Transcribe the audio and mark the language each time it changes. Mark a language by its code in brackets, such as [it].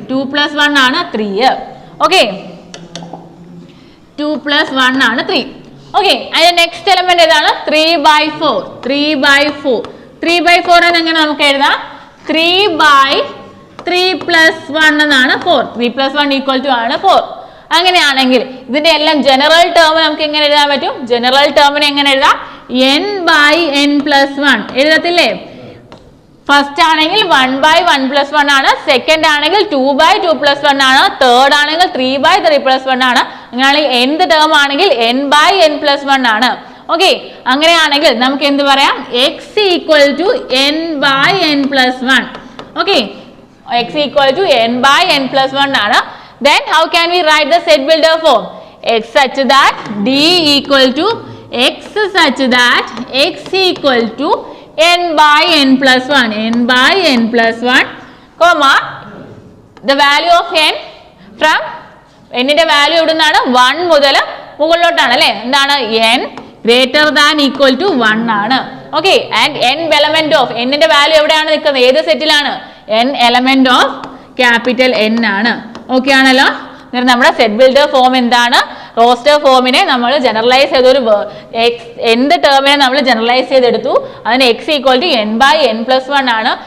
[ml] 2 plus 1 ആണ് 3. Okay, 2 plus 1 ആണ് 3. Okay, അതിന്റെ നെക്സ്റ്റ് എലമെന്റ് ഏതാണ്? 3 by 4. 3 by 4. 3 by 4 എങ്ങനെ നമുക്ക് എഴുതാം? 3 by 3 plus 1 എന്നാണ് 4. 3 plus 1 equal to ആണ് 4. അങ്ങനെയാണെങ്കിൽ ഇതിന്റെ എല്ലാം ജനറൽ ടേം നമുക്ക് എങ്ങനെ എഴുതാൻ പറ്റും? ജനറൽ ടേമിനെ എങ്ങനെ എഴുതാം? [en] n by n plus 1 [ml] എഴുതത്തില്ലേ? First ആണെങ്കിൽ 1 by 1 plus 1 ആണ്. സെക്കൻഡ് ആണെങ്കിൽ 2 by 2 plus 1 ആണ്. തേർഡ് ആണെങ്കിൽ 3 by 3 plus 1 ആണ്. അങ്ങനെയാണെങ്കിൽ nth ടേം ആണെങ്കിൽ n by n plus 1 ആണ്. ഓക്കെ, അങ്ങനെയാണെങ്കിൽ നമുക്ക് എന്ത് പറയാം? x equal to n by n plus 1. Okay, [en] x equal to n by n plus 1 [ml] ആണ്. [en] Then how can we write the set builder form? x such that d equal to x such that x equal to n by n plus 1. n by n plus 1 comma the value of n from [ml] n-ന്റെ value എവിടുന്നാണ് 1 മുതൽ മുകളിലോട്ടാണ് അല്ലേ. എന്താണ് [en] n greater than equal to 1 [ml] ആണ്. Okay, and n element of n-ന്റെ value എവിടെയാണ് നിൽക്കുന്നത്, ഏത് സെറ്റിലാണ്, n element of capital n ആണ്. Okay ആണല്ലോ. നമ്മുടെ സെറ്റ് ബിൽഡർ ഫോം എന്താണ്, റോസ്റ്റർ ഫോമിനെ നമ്മൾ ജനറലൈസ് ചെയ്തൊരു എന്ത് ടേമിനെ നമ്മൾ ജനറലൈസ് ചെയ്തെടുത്തു, അതിന് x ഈക്വൽ ടു n/n+1 ആണ്.